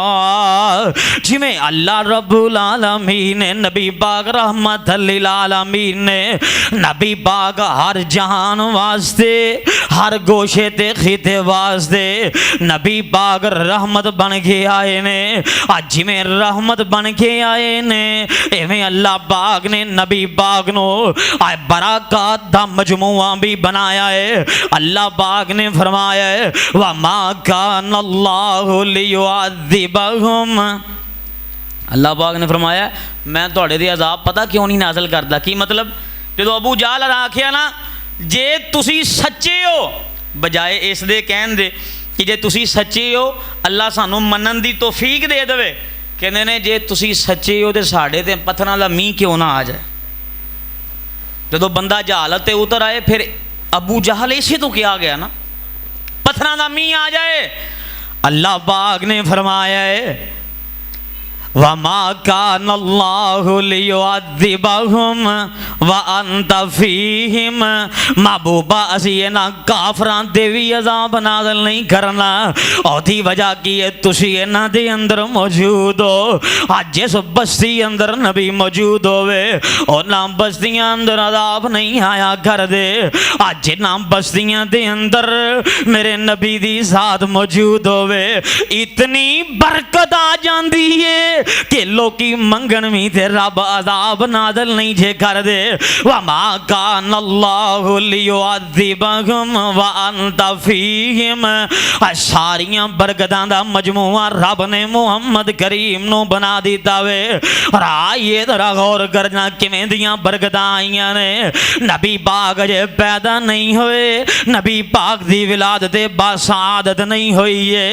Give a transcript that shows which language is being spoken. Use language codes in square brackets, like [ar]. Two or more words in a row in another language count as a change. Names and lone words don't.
[pa] جیویں اللہ [ar] ربّ العالمین [pa] نے نبی پاک [ar] رحمۃ للعالمین [pa] نے نبی پاک ہر جہان واسطے ہر گوشے تے خطے واسطے نبی پاک رحمت بن کے آئے نے. اج جیویں رحمت بن کے آئے نے ایویں اللہ پاک نے نبی پاک نوں برکت دا مجموعہ بھی بنایا ہے. اللہ پاک نے فرمایا ہے [ar] وما كان الله ليعذبهم, [pa] اللہ پاک نے فرمایا میں تہاڈے تے عذاب پتا کیوں نہیں نازل کردا. کی مطلب جو ابو جہل آکھیا نا جے تسی سچے ہو، بجائے اس دے کہن دے کہ جے تسی سچے ہو اللہ سانوں منن دی توفیق دے دیوے، کہتے نے جے تسی سچے ہو تو ساڈے تے پتھراں دا مینہ کیوں نہ آ جائے. جو بندہ جہالت تے اتر آئے فیر ابو جہل اسے تو کیا گیا نا پتھراں دا مینہ آ جائے. اللہ پاک نے فرمایا ہے [ar] وما كان الله ليعذبهم وأنت فيهم, [pa] محبوبا اسی انہاں کافراں دے بھی عذاب نازل نہیں کرنا. اوہدی وجہ کی ہے تسی انہاں دے اندر موجود ہو. اج جس بستی اندر نبی موجود ہووے انہاں بستیاں اندر عذاب نہیں آیا کر دے. اج جنہاں بستیاں دے اندر میرے نبی دی ذات موجود ہووے اتنی برکت آ جاتی ہے کہ لوکی منگن بھی تے رب عذاب نازل نہیں جے کر دے. [ar] وما كان الله ليعذبهم وأنت فيهم, [pa] ساریاں برکتاں دا مجموعہ رب نے محمد کریم نوں بنا دتا وے. رائے ذرا غور کرنا کیویں دیاں برکتاں آئیاں نے. نبی پاک اجے پیدا نہیں ہوئے، نبی پاک دی ولادت باسعادت نہیں ہوئی ہے.